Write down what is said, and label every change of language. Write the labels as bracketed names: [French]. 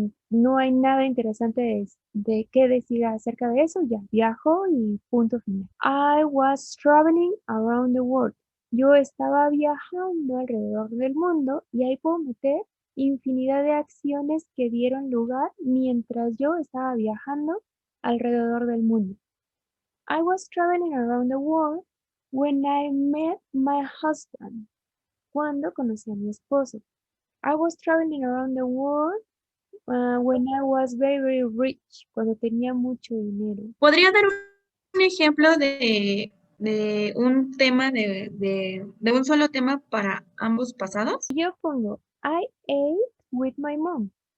[Spanish] No hay nada interesante de qué decir acerca de eso. Ya, viajó y punto final. [English] I was traveling around the world. [Spanish] Yo estaba viajando alrededor del mundo y ahí puedo meter infinidad de acciones que dieron lugar mientras yo estaba viajando alrededor del mundo. [English] I was traveling around the world when I met my husband. [Spanish] Cuando conocí a mi esposo. [English] I was traveling around the world when I was very rich. [Spanish] Cuando tenía mucho dinero. ¿Podría dar un ejemplo de un tema de un solo tema para ambos pasados? Yo pongo [English] I ate with my mom.